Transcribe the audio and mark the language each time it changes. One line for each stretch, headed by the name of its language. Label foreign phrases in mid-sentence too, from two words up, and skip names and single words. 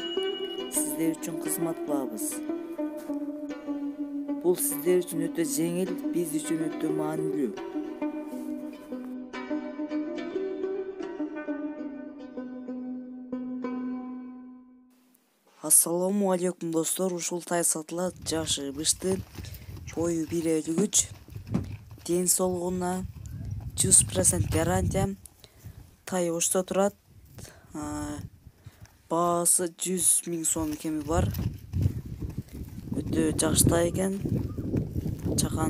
Uzbek: Sizler uchun xizmat qilamiz. Bu sizler uchun o'ta yengil, biz uchun o'ta ma'nili. Assalomu alaykum do'stlar.
Kyrgyz: Ушул тай сатылат, жашы бышты, бою 1.53, ден соолугуна 100% гарантия. Тай ошто турат. Баасы 100.000 сом кеми бар. Өтө жакшы тай экен. Чакан.